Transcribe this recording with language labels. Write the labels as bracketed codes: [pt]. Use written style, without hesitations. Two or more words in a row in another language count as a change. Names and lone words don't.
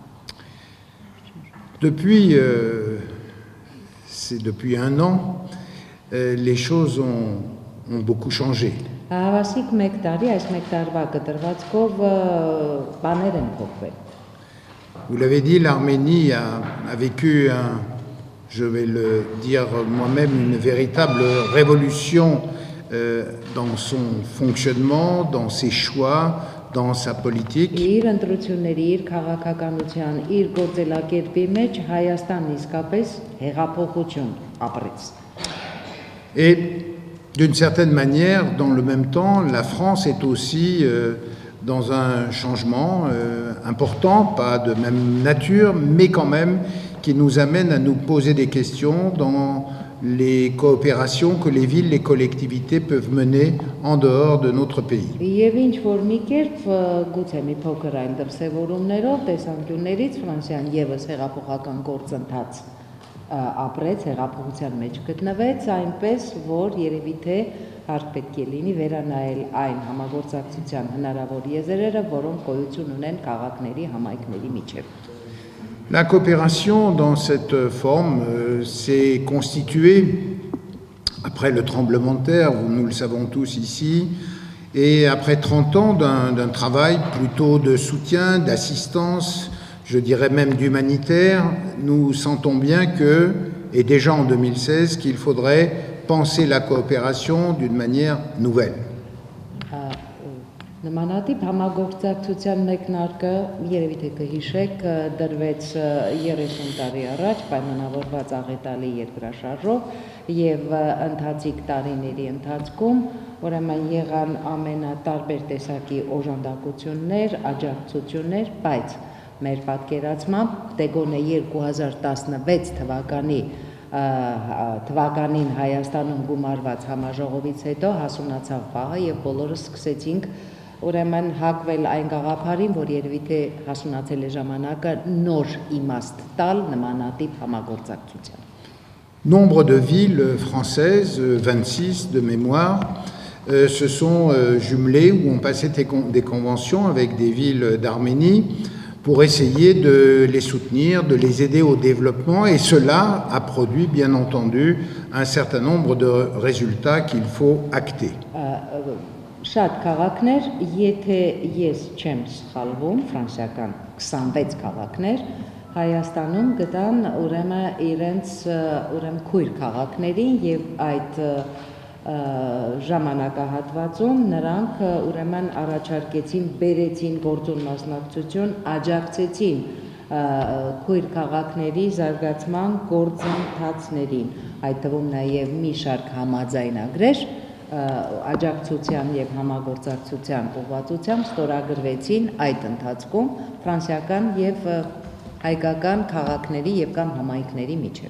[fr] Depuis 1 an, les choses ont beaucoup changé. [hy] Հավասիկ մեկ տարի, այս մեկ տարվա կտրվածքով բաներ են փոխվել։ [fr] Vous l'avez dit, l'Arménie a vécu, je vais le dire moi-même, une véritable révolution dans son fonctionnement, dans ses choix, dans sa politique. [hy] Իր ընտրությունների, իր քաղաքականության, իր գործելակերպի մեջ Հայաստանն իսկապես հեղափոխություն ապրեց։ [fr] Et d'une certaine manière, dans le même temps, la France est aussi dans un changement important, pas de même nature, mais quand même qui nous amène à nous poser des questions dans les coopérations que les villes, les collectivités peuvent mener en dehors de notre pays. [hy] Եվ ինչ որ մի կերպ գուցե մի փոքր այն դրսևորումներով տեսանկյուններից Ֆրանսիան եւս հեղափոխական գործընթաց ապրեց, հեղափոխության մեջ գտնվեց, այնպես որ երևի թե հարկ պետք է լինի վերանայել այն համագործակցության հնարավոր եզրերը, որոնք գոյություն ունեն քաղաքների, համայնքների միջև։ [fr] La coopération dans cette forme s'est constituée après le tremblement de terre, nous le savons tous ici, et après 30 ans d'un travail plutôt de soutien, d'assistance, je dirais même d'humanitaire, nous sentons bien que, et déjà en 2016, qu'il faudrait penser la coopération d'une manière nouvelle. [hy] Նմանատիպ համագործակցության մեկնարկը երևի թե կհիշեք դրվեց 30 տարի առաջ պայմանավորված աղետալի երկրաշարժով եւ ընթացիկ տարիների ընթացքում ուրեմն եղան ամենատարբեր տեսակի օժանդակություններ, աջակցություններ, բայց մեր պատկերացմամբ դեգոնե 2016 թվականին Հայաստանում գումարված համաժողովից հետո հասունացավ խաղը եւ բոլորս սկսեցինք ուրեմն հակվել այն գաղափարին, որ երևի թե հասունացել է ժամանակը նոր իմաստ տալ նմանատիպ համագործակցության։ [fr] Nombre de villes françaises, 26 de mémoire, se sont jumelées ou ont passé des conventions avec des villes d'Arménie pour essayer de les soutenir, de les aider au développement, et cela a produit bien entendu un certain nombre de résultats qu'il faut acter. [hy] Շատ քաղաքներ, եթե ես չեմ սխալվում, ֆրանսիական 26 քաղաքներ Հայաստանում գտան ուրեմն իրենց քույր քաղաքներին եւ այդ ժամանակահատվածում նրանք ուրեմն առաջարկեցին, բերեցին գործուն մասնակցություն, աջակցեցին քույր քաղաքների զարգացման գործընթացներին, այդ թվում նաեւ մի շարք համաձայնագրեր աջակցության եւ համագործակցության ուղղվածությամբ ստորագրվեցին այդ ընթացքում ֆրանսիական եւ հայկական քաղաքների եւ կամ համայնքների միջեւ։